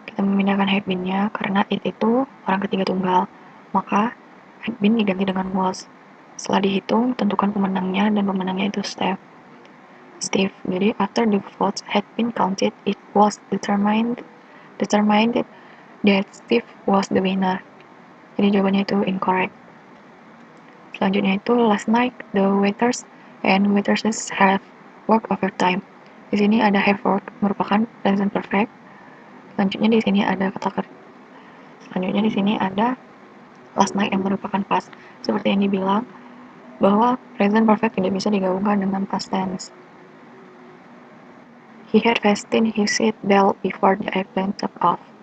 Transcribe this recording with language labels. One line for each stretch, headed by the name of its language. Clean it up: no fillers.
Indonesian: Karena it itu orang ketiga tunggal, maka had been diganti dengan was. Setelah dihitung, tentukan pemenangnya, dan pemenangnya itu Steve. Jadi
English: after the votes had been counted, it was determined that Steve was the winner.
Indonesian: Jadi jawabannya itu incorrect. Selanjutnya itu
English: last night the waiters and waitresses have worked overtime.
Indonesian: Di sini ada have worked merupakan present perfect. Selanjutnya di sini ada last night yang merupakan past. Seperti yang dibilang bahwa present perfect tidak bisa digabungkan dengan past tense.
English: He had fastened his seat belt before the airplane took off.